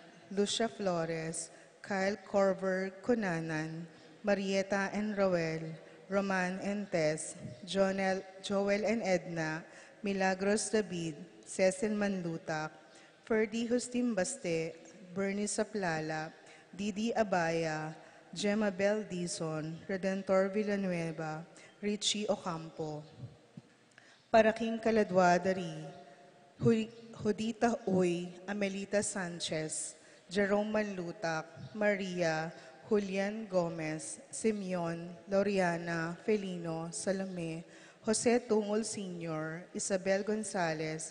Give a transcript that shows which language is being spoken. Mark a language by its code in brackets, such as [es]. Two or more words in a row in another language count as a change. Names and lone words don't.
[pam] Lucia Flores, Kyle Corver Cunanan, Marieta and Roel, Roman and Tess, Joel and Edna, Milagros David, Cecil Manlutak, Ferdy Hustim Baste, Bernie Saplala, Didi Abaya, Gemma Bel Dizon, Redentor Villanueva, Richie Ocampo. Paraking Kaladwadari, Judita Uy, Amelita Sanchez, Jerome Manlutak, Maria, Julian Gomez, Simeon, Loriana, Felino, Salome, Jose Tungol Sr., Isabel Gonzalez,